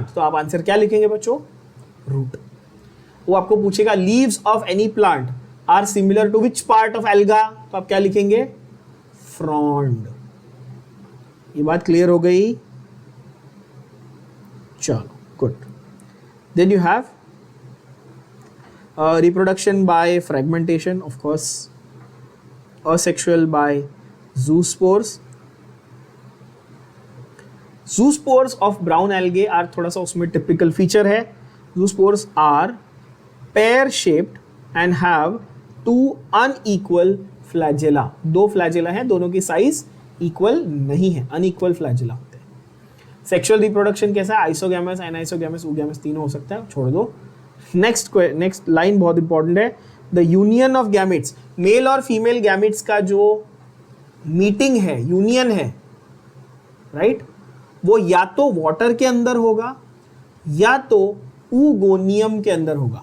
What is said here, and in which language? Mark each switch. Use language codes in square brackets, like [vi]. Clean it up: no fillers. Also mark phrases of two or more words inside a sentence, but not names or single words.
[hi] तो आप आंसर क्या लिखेंगे बच्चों? रूट। वो आपको पूछेगा [en] leaves of any plant are similar to which part of alga, [hi] तो आप क्या लिखेंगे? फ्रॉन्ड। ये बात क्लियर हो गई? [en] चलो good. then you have reproduction by fragmentation, of course, asexual by zoospores. Zoospores of brown algae are [hi] थोड़ा सा उसमें [en] typical feature है. Zoospores are pear shaped and have two unequal flagella. [hi] दो flagella हैं, दोनों की size equal नहीं है, [en] unequal flagella [hi] होते हैं. [en] Sexual reproduction [hi] कैसा है? Isogamous, anisogamous, oogamous तीनों हो सकता है, छोड़ दो. [en] next line [hi] बहुत इंपॉर्टेंट है. [en] the union of gametes, [hi] मेल और फीमेल गैमेट्स का जो मीटिंग है, यूनियन है, राइट, वो या तो वाटर के अंदर होगा या तो ऊगोनियम के अंदर होगा.